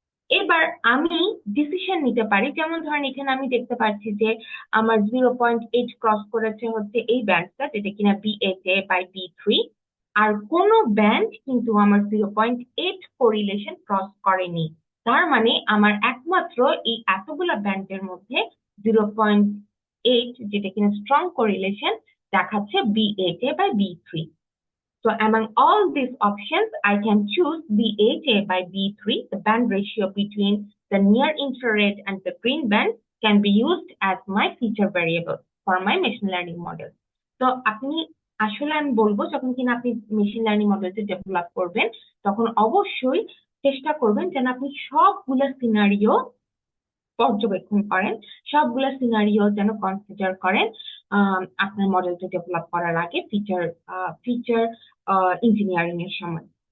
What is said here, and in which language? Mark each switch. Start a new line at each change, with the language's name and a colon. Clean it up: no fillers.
Bangla: এবার আমি ডিসিশন নিতে পারি, যেমন ধরেন এখানে আমি দেখতে পাচ্ছি যে আমার 0.8 ক্রস করেছে হচ্ছে এই ব্যান্ডটা, যেটা কিনা B8/B3, আর কোন ব্যান্ড কিন্তু আমার 0.8 কোরিলেশন ক্রস করেনি। তার মানে আমার একমাত্র এই এতগুলা ব্যান্ডের মধ্যে B8 যেটা কিনা স্ট্রং কোরিলেশন দেখাচ্ছে B8A by B3.
English: So among all these options, I can choose B8A by B3. The band ratio between the near infrared and the green band can be used as my feature variable for my machine learning model.
Bangla: তো আপনি আসলে আমি বলবো যখন কিনা আপনি machine learning মডেলটি develop করবেন তখন অবশ্যই চেষ্টা করবেন যেন আপনি সবগুলো সিনারিও পর্যবেক্ষণ করেন, সবগুলো সিনারিও যেন কনসিডার করেন আপনার মডেলটা ডেভেলপ করার আগে ফিচার ইঞ্জিনিয়ারিং এর সময়।